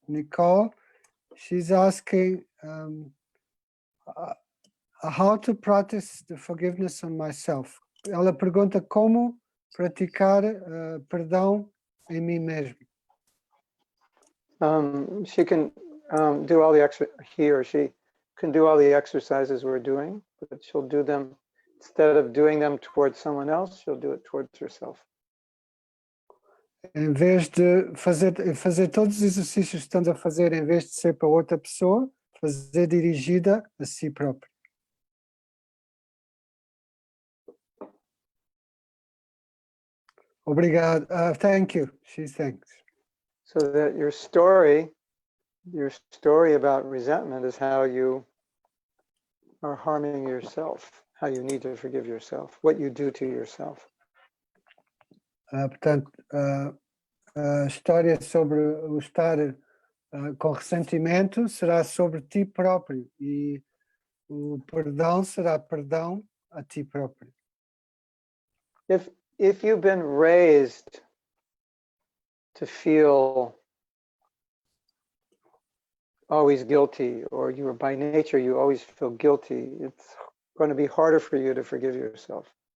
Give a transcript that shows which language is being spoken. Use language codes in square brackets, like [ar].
[en] Nicole, she's asking how to practice the forgiveness on myself. [pt] Ela pergunta como praticar perdão em mim mesmo. [en] she can do all the he or she can do all the exercises we're doing, but she'll do them, instead of doing them towards someone else, she'll do it towards herself. [pt] Em vez de fazer todos os exercícios que estamos a fazer, em vez de ser para outra pessoa, fazer dirigida a si próprio. Obrigado. [en] Thank you. She thanks. So that your story about resentment is how you are harming yourself, how you need to forgive yourself, what you do to yourself. [pt] Portanto, a história sobre o estar com ressentimento será sobre ti próprio e o perdão será perdão a ti próprio. [en] If you've been raised to feel always guilty, or you are by nature, you always feel guilty, it's going to be harder for you to forgive yourself.